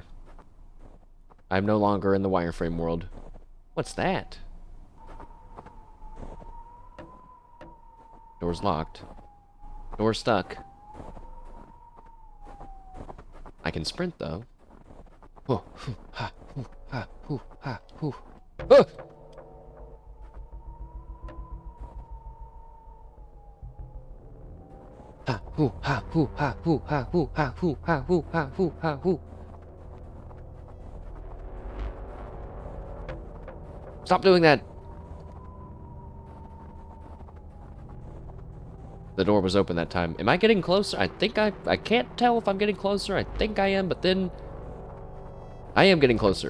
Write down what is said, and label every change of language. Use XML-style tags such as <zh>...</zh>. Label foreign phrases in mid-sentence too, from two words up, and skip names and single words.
<en>I'm no longer in the wireframe world. What's that? Door's locked. Door's stuck. I can sprint though. Whoa, hoo, ha, hoo, ha, hoo, ha, hoo. Ah! Ha, Hoo ha hoo ha hoo ha hoo ha hoo ha hoo ha hoo ha hoo. Stop doing that. The door was open that time. Am I getting closer? I can't tell if I'm getting closer. I think I am, but then I am getting closer.</en>